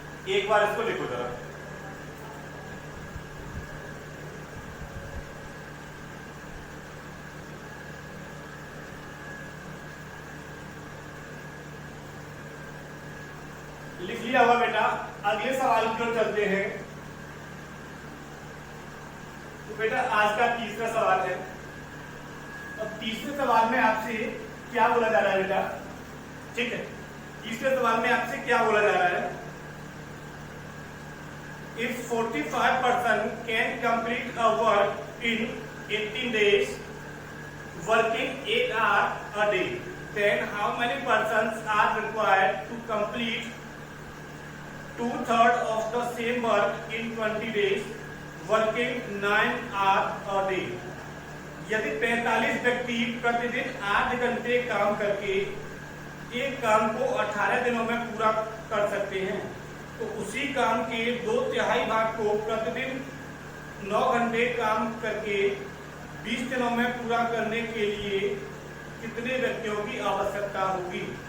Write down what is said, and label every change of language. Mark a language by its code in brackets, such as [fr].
[hi] एक बार इसको लिखो जरा, लिख लिया होगा बेटा। अगले सवाल की ओर चलते हैं। तो बेटा आज का तीसरा सवाल है। अब तीसरे सवाल में आपसे क्या बोला जा रहा है बेटा, ठीक है, तीसरे सवाल में आपसे क्या बोला जा रहा है, [en] if 45% can complete a work in 18 days working 8 hours a day, then how many persons are required to complete 2/3 of the same work in 20 days working 9 hours a day। [hi] यदि 45 व्यक्ति प्रतिदिन 8 घंटे काम करके एक काम को 18 दिनों में पूरा कर सकते हैं, तो उसी काम के 2/3 भाग को प्रतिदिन 9 घंटे काम करके 20 दिनों में पूरा करने के लिए कितने व्यक्तियों की आवश्यकता होगी।